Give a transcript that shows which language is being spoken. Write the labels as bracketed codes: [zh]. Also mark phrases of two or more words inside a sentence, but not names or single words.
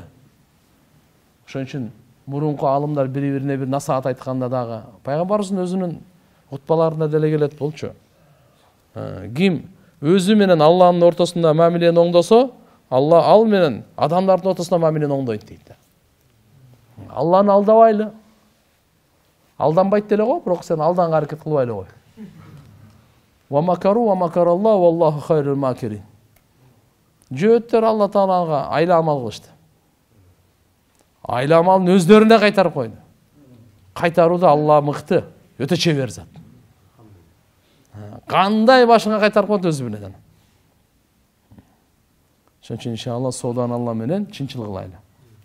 [ky] Ошон үчүн мурунку алымдар бири-бирине бир насаат айтканда дагы пайгамбарыбыздын өзүнүн хутбаларында деле келет болчу. Ким өзү менен Алланын ортосунда мамилени оңдосо, Алла ал менен адамдардын ортосунда мамилени оңдойт дейт. Алланы алдабайлы. Алданбайт деле го, бирок сен алданга аракет кылбайлы го. [ar] ومكروا ومكر الله والله خير الماكرين. [ky] Жөөттөр Алла Таалага айла амал кылышты. Айла амалын өздөрүнө кайтарып койду. Кайтарууда Алла мыкты, өтө чебер зат. Кандай башыңа кайтарып койду өзү билет аны. Ошон үчүн иншалла соодан Алла менен чынчыл кылайлы.